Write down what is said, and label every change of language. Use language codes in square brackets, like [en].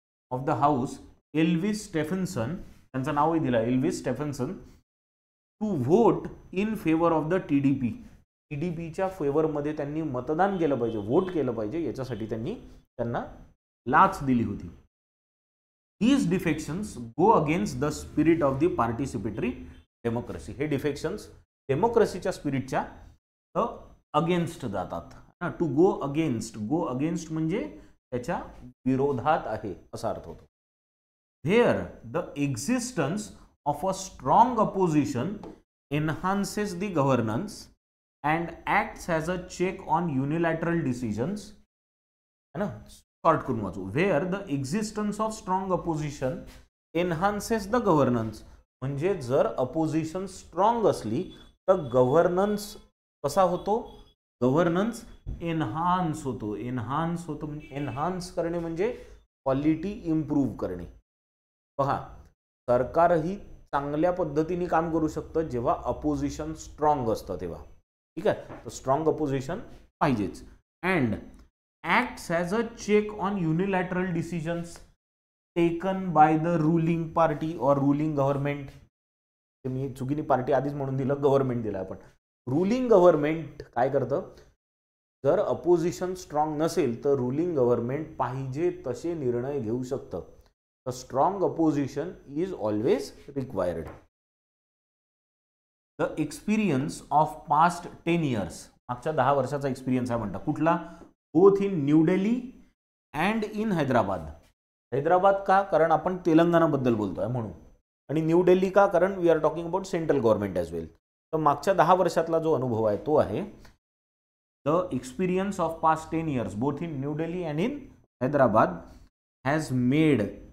[en] of the house Elvis Stephenson, [mr] त्यांचं नावही दिलं [en] Elvis Stephenson, to vote in favour of the TDP. [mr] TDPच्या फेवरमध्ये त्यांनी मतदान केलं पाहिजे, व्होट केलं पाहिजे, याच्यासाठी त्यांना लाच दिली होती. [en] These defections go against the spirit of the participatory democracy. [mr] हे डिफेक्शन्स डेमोक्रेसीच्या स्पिरिटच्या अगेन्स्ट जातात. [en] to go against [mr] म्हणजे त्याच्या विरोधात आहे असा अर्थ होतो. [en] Here the existence of a strong opposition enhances the governance and acts as a check on unilateral decisions. [mr] है ना, शॉर्ट करून वाचू. [en] Where the existence of strong opposition enhances the governance. [mr] म्हणजे जर अपोजिशन स्ट्रॉंग असली तर गव्हर्नन्स कसा होतो? गव्हर्नन्स एनहान्स होतो. म्हणजे एनहान्स करणे म्हणजे क्वालिटी इम्प्रूव्ह करणे. पहा, सरकारही चांगल्या पद्धतीने काम करू शकतं जेव्हा अपोजिशन स्ट्रॉंग असतं तेव्हा. ठीक आहे, तर स्ट्रॉंग अपोजिशन पाहिजेच. [en] And acts as a check on unilateral decisions taken by the ruling party or ruling government. [mr] मी चुकीने पार्टी आधीच म्हणून दिलं, गव्हर्नमेंट दिलं आपण. रुलिंग गव्हर्नमेंट काय करतं? जर अपोजिशन स्ट्रॉंग नसेल तर रुलिंग गव्हर्नमेंट पाहिजे तसे निर्णय घेऊ शकतं. [en] तर strong opposition is always required. The experience of past 10 years, [mr] मागच्या 10 वर्षाचा एक्सपिरियन्स आहे म्हणता. कुठला? [en] Both in New Delhi and in Hyderabad. Hyderabad का? [mr] कारण आपण तेलंगणाबद्दल बोलतोय म्हणून. आणि न्यू दिल्ली का? [en] कारण we are talking about central government as well. [mr] तर मागच्या 10 वर्षातला जो अनुभव आहे तो आहे [en] The experience of past 10 years both in new Delhi and in Hyderabad has made.